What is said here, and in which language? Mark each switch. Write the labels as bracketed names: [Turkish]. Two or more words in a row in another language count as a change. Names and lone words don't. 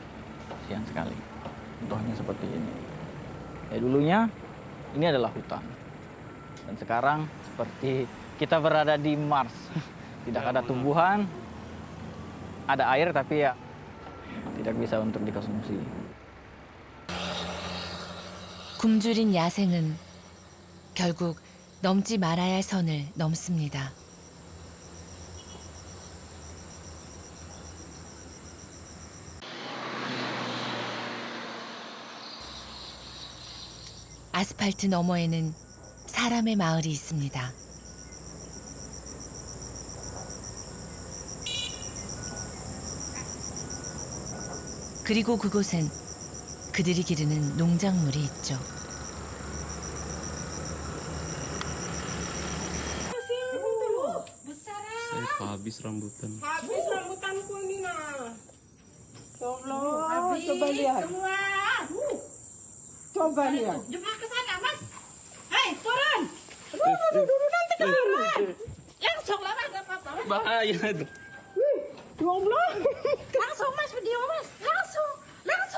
[Indonesian] Kasihan sekali. Contohnya seperti ini. Ya dulunya ini adalah hutan. Dan sekarang seperti kita berada di Mars. Tidak ada tumbuhan, ada air tapi ya tidak bisa untuk dikonsumsi. [Korean] 굶주린 야생은 결국 넘지 말아야 할 선을 넘습니다. 아스팔트 너머에는 사람의 마을이 있습니다. 그리고 그곳엔 그들이 기르는 농작물이 있죠. [Indonesian] Habis rambutan. Habis rambutanku ini nah. Ya Allah, coba lihat. Semua. Coba lihat. Jumlah ke sana, Mas. Hei, turun. Turun nanti kelamaan. Langsung lah, Mas, apa-apa. Bahaya itu. Ya Allah. Langsung, Mas, video, Mas. Langsung. Langsung.